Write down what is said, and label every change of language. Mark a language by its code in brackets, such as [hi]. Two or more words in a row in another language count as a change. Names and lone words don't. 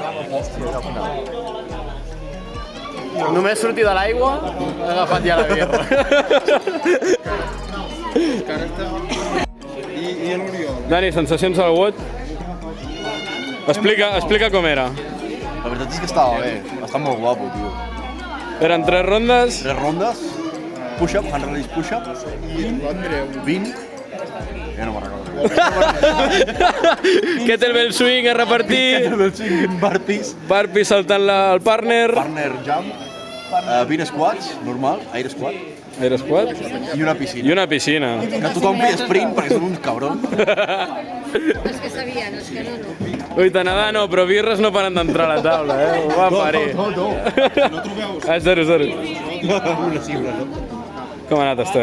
[ca] Només sortir de l'aigua, he agafat ja la birra. Dani, sensacions al WOD? Explica com era. La veritat és que estava bé, està molt guapo, tio. Eren 3 rondes. 3 rondes, [en] push-up, handrelease push-up, [ca] i 20, ja no me'n recordo. [en] Kettlebell swing [ca] a repartir. Burpees, Burpee saltant el partner. [en] partner jump, 20 squats, normal, air squat, Air squat. [ca] i una piscina. I una piscina. Que tothom feia sprint perquè són uns cabrons. Els que sabien, els que no. Oita, nedar no, però birres no paren d'entrar a la taula, eh? Ho va parir. No trobeu? Ah, 0-0. Com ha anat, Esther?